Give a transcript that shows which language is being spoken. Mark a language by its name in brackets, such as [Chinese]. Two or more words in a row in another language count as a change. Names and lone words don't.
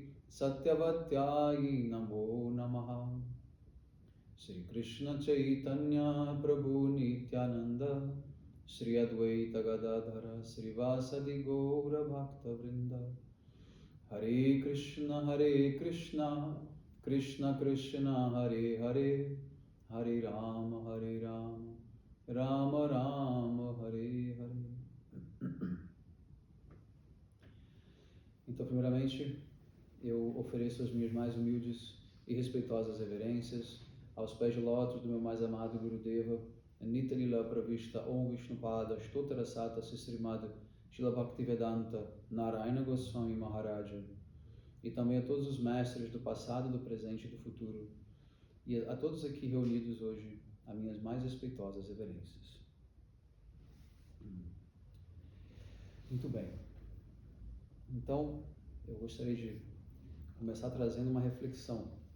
[Sanskrit] सत्यवत्यै नमो नमः श्री कृष्ण चैतन्य प्रभु नित्यानन्द श्री अद्वैत गदाधर श्री वासादि गौर भक्त वृन्द हरे कृष्ण कृष्ण कृष्ण हरे हरे हरे राम राम राम हरे हरे. [Portuguese] Então, primeiramente, eu ofereço as minhas mais humildes e respeitosas reverências aos pés de lótus do meu mais amado Gurudeva, Nitya Lila Pravishta Om Vishnupada Stottara Sata Sisrimad Shila Bhaktivedanta Narayana Goswami Maharaja, e também a todos os mestres do passado, do presente e do futuro, e a todos aqui reunidos hoje, as minhas mais respeitosas reverências. Muito bem. Então, eu gostaria de começar trazendo uma reflexão.